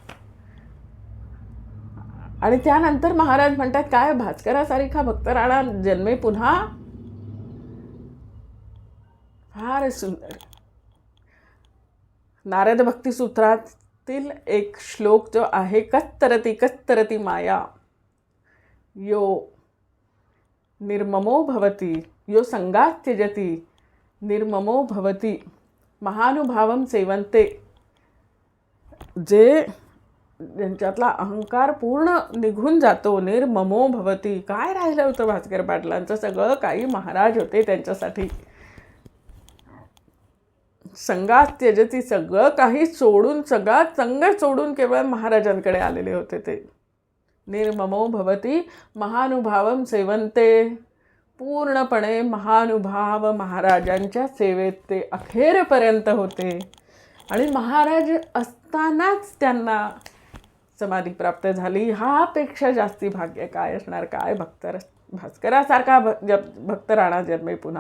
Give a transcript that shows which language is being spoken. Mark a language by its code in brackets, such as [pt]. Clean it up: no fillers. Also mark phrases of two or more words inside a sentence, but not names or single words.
[mr] आणि त्यानंतर महाराज म्हणतात, काय भास्करासारखा भक्त राणा जन्मे पुन्हा. फार सुंदर. नारद भक्ती सूत्रातील एक श्लोक जो आहे, [sa] कस्तरती कस्तरती माया यो निर्ममो भवती यो संगात त्यजती निर्ममो भवती महानुभावम सेवंते. [mr] जे ज्यांच्यातला अहंकार पूर्ण निघून जातो, [sa] निर्ममो भवती. [mr] काय राहिलं होतं भास्कर पाटलांचं? सगळं काही महाराज होते त्यांच्यासाठी. [sa] संगात त्यजती, [mr] सगळं काही सोडून, सगळा संग सोडून केवळ महाराजांकडे आलेले होते ते. [sa] निर्ममो भवती महानुभावम सेवंते. [mr] पूर्णपणे महानुभाव महाराजांच्या सेवेत ते अखेरपर्यंत होते. आणि महाराज असतानाच त्यांना समाधी प्राप्त झाली. ह्यापेक्षा जास्ती भाग्य काय असणार? काय भास्करासारखा भक्त राणा जन्मे पुन्हा.